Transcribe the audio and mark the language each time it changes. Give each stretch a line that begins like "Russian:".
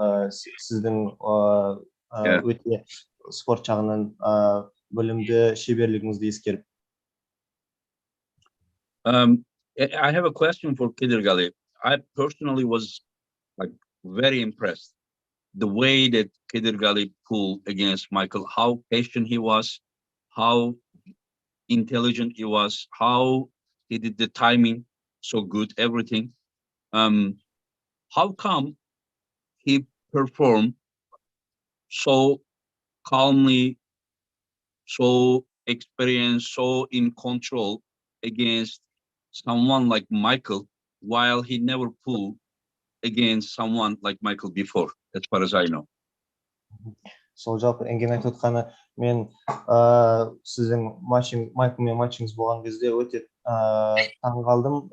Kazakh: Сіздің өте спорт жағынан білімді, шеберлігіңізді ескеріп.
English: I have a question for Gidirgale. I personally was very impressed the way that Gidirgale pulled against Michael, how patient he was, how intelligent he was, how he did the timing so good, everything. How come he performed so calmly, so experienced, so in control against someone like Michael, while he never pulled against someone like Michael before, as far as I know?
Kazakh: Сол жалпы Engin айтып отқаны, мен сіздің Майклмен матчыңыз болған кезде өте таң қалдым.